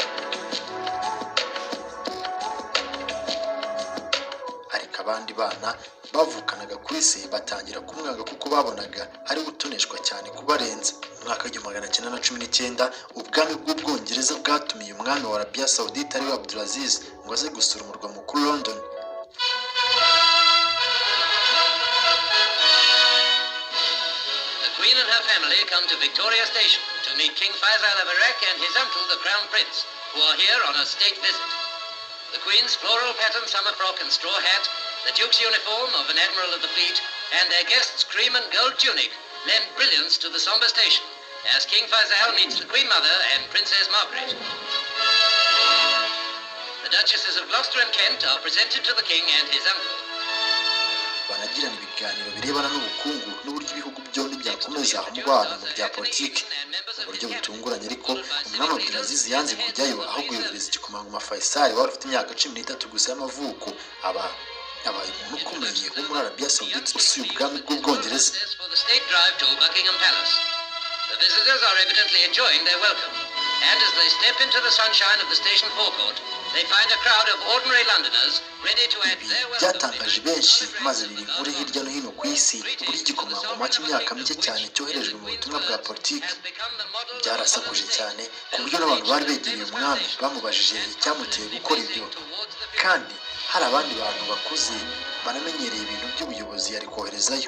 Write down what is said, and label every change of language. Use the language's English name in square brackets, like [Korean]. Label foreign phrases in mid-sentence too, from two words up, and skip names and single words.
[Kinyarwanda] Ariko abandi bana bavukanaga kuri se batangira kumwanga kuko babonaga ari gutoneshwa cyane kubarenza. Mu mwaka w'igihumbi magana cyenda na cumi n'icyenda ubwami bw'Ubwongereza bwatumiye umwami wa Arabia Saudite ariwe Abdulaziz ngo aze gusura umurwa mukuru London. [English] The Queen and her family come to Victoria Station to meet King Faisal of Iraq and his uncle, the Crown Prince, who are here on a state visit. The Queen's floral pattern summer frock and straw hat, the Duke's uniform of an Admiral of the Fleet, and their guest's cream and gold tunic lend brilliance to the somber station as King Faisal meets the Queen Mother and Princess Margaret. The Duchesses of Gloucester and Kent are presented to the King and his uncle. [Kinyarwanda] Banagirana ibiganiro birebana n'ubukungu n'uburyo ibihugu byombi byakomeza umubano mu bya politiki. Mu buryo butunguranye ariko umwami Abdulaziz yanze kujyayo, ahubwo yohereza igikomangoma Faisal wari ufite imyaka 13 gusa y'amavuko abaye umuntu ukomeye wo muri Arabia Saudite usuye ubwami bw'Ubwongereza. [English] The visitors are evidently enjoying their welcome, and as they step into the sunshine of the station forecourt, they find a crowd of ordinary Londoners ready to add their welcome. [Kinyarwanda] Byatangaje benshi maze biri muri hirya no hino ku isi uburyo igikomangoma cy'imyaka mike cyane cyoherejwe mu butumwa bwa politiki. Byarasakuje cyane ku buryo n'abantu bari begereye umwami bamubajije icyamuteye gukora ibyo, kandi hari abandi bantu bakuze banamenyereye ibintu by'ubuyobozi yari koherezayo.